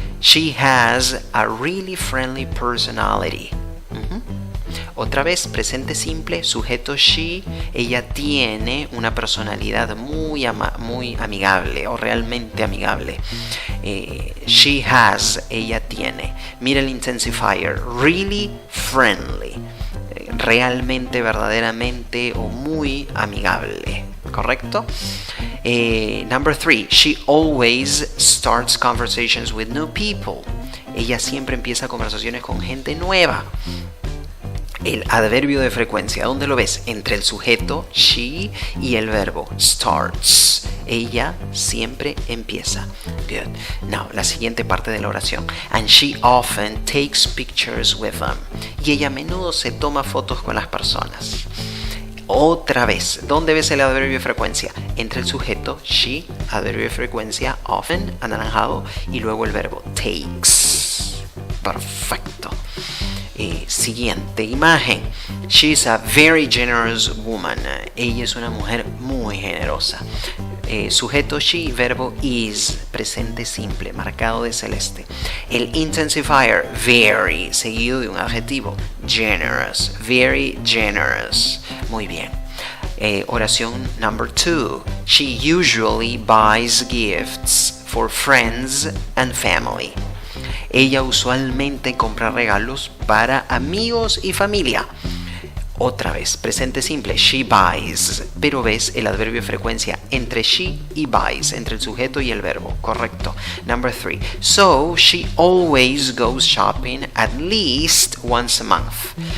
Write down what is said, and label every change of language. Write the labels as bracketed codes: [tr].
[en] She has a really friendly personality. [es] Otra vez, presente simple, sujeto she, ella tiene una personalidad muy amigable o realmente amigable. [en] She has, [es] ella tiene. Mira el intensifier, [en] really friendly, [es] realmente, verdaderamente o muy amigable, ¿correcto? [en] Number 3, she always starts conversations with new people. [es] Ella siempre empieza conversaciones con gente nueva. El adverbio de frecuencia, ¿dónde lo ves? Entre el sujeto, she, y el verbo, starts. Ella siempre empieza. [en] Good. Now, [es] la siguiente parte de la oración. [en] And she often takes pictures with them. [es] Y ella a menudo se toma fotos con las personas. Otra vez, ¿dónde ves el adverbio de frecuencia? Entre el sujeto, she, adverbio de frecuencia, often, anaranjado, y luego el verbo, takes. Perfecto. Siguiente imagen. [en] She's a very generous woman. [es] Ella es una mujer muy generosa. Sujeto she, verbo is, presente simple, marcado de celeste. El intensifier, very, seguido de un adjetivo, generous, [en] very generous. [es] Muy bien. Oración number 2. [en] She usually buys gifts for friends and family. [es] Ella usualmente compra regalos para amigos y familia. Otra vez, presente simple, [en] she buys, [es] pero ves el adverbio de frecuencia entre she y buys, entre el sujeto y el verbo, correcto. [en] Number 3, so she always goes shopping at least once a month.